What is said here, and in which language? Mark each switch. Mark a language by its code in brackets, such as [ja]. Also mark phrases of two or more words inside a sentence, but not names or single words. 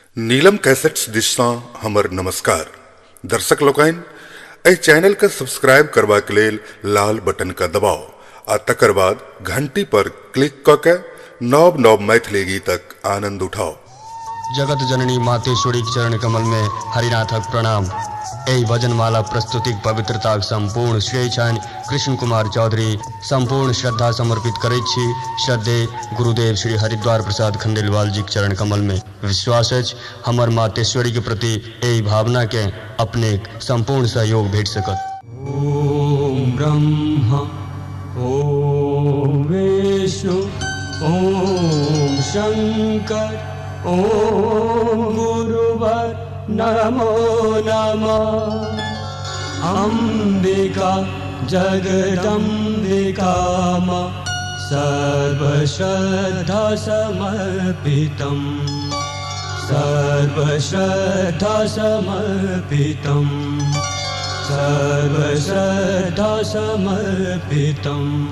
[mai] नीलम कैसेट्स दिशा हमर नमस्कार दर्शक लोकन एहि चैनल के सब्सक्राइब करबा के लेल लाल बटन का दबाव आ तकर बाद घंटी पर क्लिक क के नव नव मैथिली गीतक आनंद उठाओ। जगत जननी मातेश्वरी चरण कमल में हरिनाथक प्रणाम। एहि भजनमाला प्रस्तुतिक पवित्रताक संपूर्ण श्रेय छनि कृष्ण कुमार चौधरी। संपूर्ण श्रद्धा समर्पित करैत छी श्रद्धे गुरुदेव श्री हरिद्वार प्रसाद खंडेलवाल जी चरण कमल में। विश्वास अछि हमर मातेश्वरी के प्रति एहि भावना के अपने संपूर्ण सहयोग भेट सकत। [sa] ओम ब्रह्मा ओम विष्णु ओम शंकर ओम गुरुवर नमो नमः। अम्बिका जगदम्बिका मां सर्वश्रद्धा समर्पितम् सर्वश्रद्धा समर्पितम् सर्वश्रद्धा समर्पितम्।